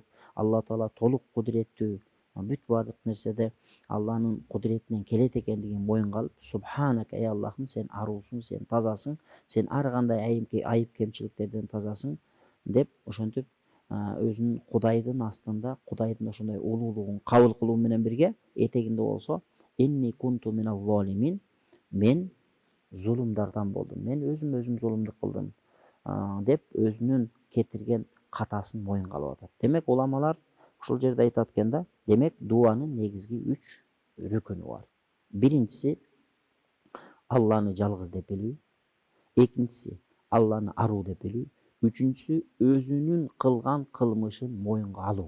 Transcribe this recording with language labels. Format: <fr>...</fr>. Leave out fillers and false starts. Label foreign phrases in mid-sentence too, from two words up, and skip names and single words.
<ky>айтып, Алла Таала толук кудуреттүү, бүт бардык нерседе Алланын кудуретинен келет экендигин моюнга алып, субханак, ey Аллахым, сен аруусуң, сен тазасың, сен ар кандай айып кемчиликтерден тазасың деп ошентип өзүнүн Кудайдын астында, Кудайдын ошондой улуулугун кабыл кылуу менен бирге этегинде болсо</ky> <ar>إني كنت من الظالمين,</ar> <ky>мен зулумдардан болдум, мен өзүм зулумдук кылдым деп өзүнүн кетирген катасын моюнга алып атат. Демек уламалар ушул жерде айтат экен да, демек дуанын негизги 3 рүкүнү бар. Биринчиси Алланы жалгыз деп билүү, экинчиси Алланы аруу деп билүү, үчүнчүсү өзүнүн кылган кылмышын моюнга алуу.</ky>